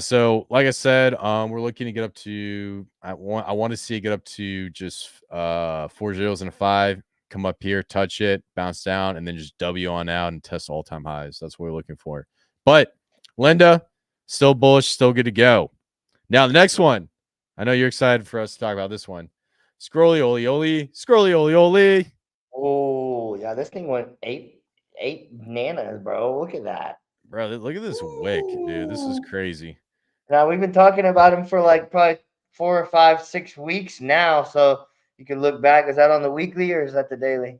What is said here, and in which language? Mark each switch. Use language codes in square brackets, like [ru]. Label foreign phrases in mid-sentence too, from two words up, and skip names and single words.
[en] So, like I said, we're looking to get up to. I want to see it get up to just 4 zeros and a 5. Come up here, touch it, bounce down, and then just W on out and test all-time highs. That's what we're looking for. But Linda, still bullish, still good to go. Now the next one. I know you're excited for us to talk about this one. Scrolly oli oli, scrolly oli oli. Oh yeah, this thing went eight nanas, bro. Look at that. Bro, look at this wick, dude. This is crazy. Now we've been talking about him for like probably 4 or 5, 6 weeks now. So you can look back. Is that on the weekly or is that the daily?